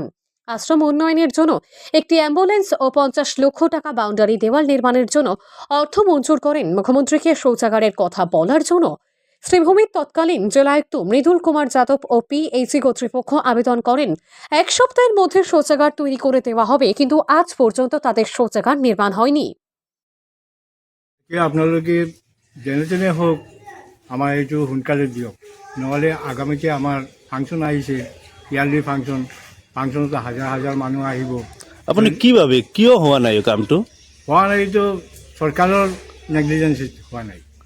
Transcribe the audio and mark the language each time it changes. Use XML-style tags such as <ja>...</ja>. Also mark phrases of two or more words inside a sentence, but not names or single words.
<bn>আশ্রম উন্নয়নের জন্য একটি অ্যাম্বুলেন্স ও 50 লক্ষ টাকা বাউন্ডারি দেওয়াল নির্মাণের জন্য অর্থ মঞ্জুর করেন। মুখ্যমন্ত্রীকে শৌচাগারের কথা বলার জন্য শ্রীভূমির তৎকালীন জেলায়ুক্ত মৃদুল কুমার যাদব ও পিএইচি কর্তৃপক্ষ আবেদন করেন 1 সপ্তাহের মধ্যে শৌচাগার তৈরি করে দেওয়া হবে, কিন্তু আজ পর্যন্ত তাদের শৌচাগার নির্মাণ হয়নি।</bn> <as>আপোনালোকে যেনে হোক আমাৰ এইটো সোনকালে দিয়ক, নহ'লে আগামীতে আমাৰ ফাংচন আহিছে, ইয়াৰলি ফাংচনত হাজাৰ হাজাৰ মানুহ আহিব। আপুনি কি ভাবে কিয় হোৱা নাই এই কামটো? হোৱা নাই, এইটো চৰকাৰৰ নেগলিজেঞ্চি হোৱা নাই।</as>